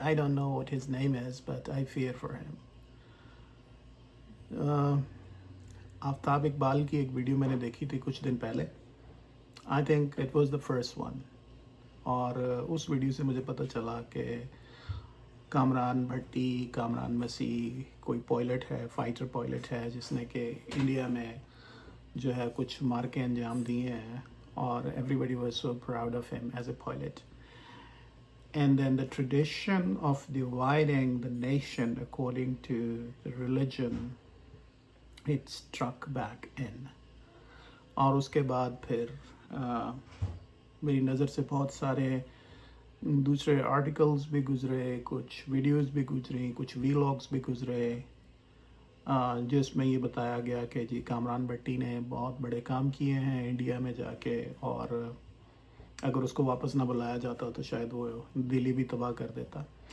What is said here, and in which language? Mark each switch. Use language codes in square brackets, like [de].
[en] I don't know what his name is, but I fear for him. [hi] Aftab Iqbal की एक video मैंने देखी थी कुछ दिन पहले. [en] I think it was the first one. [hi] और उस वीडियो से मुझे पता चला कि कामरान भट्टी, कामरान मसीह कोई पायलट है, फाइटर पायलट है, जिसने कि इंडिया में जो है कुछ मार्के अंजाम दिए हैं, और [en] Everybody was so proud of him as a pilot. And then the tradition of dividing the nation according to the religion, it struck back in. [hi] और उसके बाद फिर मेरी नज़र से बहुत सारे दूसरे आर्टिकल्स भी गुज़रे, कुछ वीडियोस भी गुजरी, कुछ वीलॉग्स भी गुज़रे, जिसमें ये बताया गया कि जी कामरान भट्टी ने बहुत बड़े काम किए हैं इंडिया में जाके, और अगर उसको वापस ना बुलाया जाता तो शायद वो दिल्ली भी तबाह कर देता.